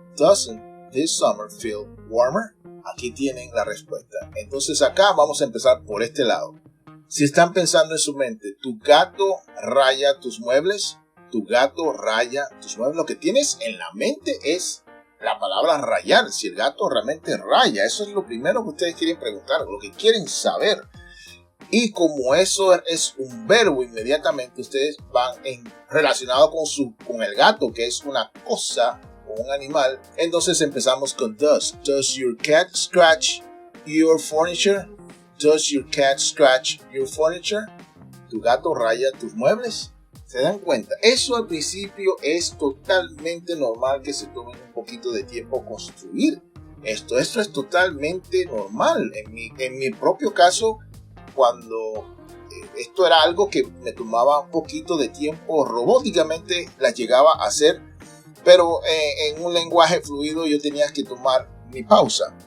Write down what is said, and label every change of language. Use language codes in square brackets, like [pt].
[en] Doesn't this summer feel warmer? [es] Aquí tienen la respuesta. Entonces acá vamos a empezar por este lado. Si están pensando en su mente, tu gato raya tus muebles, tu gato raya tus muebles, lo que tienes en la mente es la palabra rayar. Si el gato realmente raya, eso es lo primero que ustedes quieren preguntar, lo que quieren saber. Y como eso es un verbo, inmediatamente ustedes van relacionado con el gato, que es una cosa o un animal. Entonces empezamos con does. [en] Does your cat scratch your furniture? Does your cat scratch your furniture? [es] ¿Tu gato raya tus muebles? ¿Se dan cuenta? Eso al principio es totalmente normal que se tome un poquito de tiempo construir. Esto es totalmente normal. En mi propio caso, cuando esto era algo que me tomaba un poquito de tiempo, robóticamente la llegaba a hacer, pero en un lenguaje fluido yo tenía que tomar mi pausa.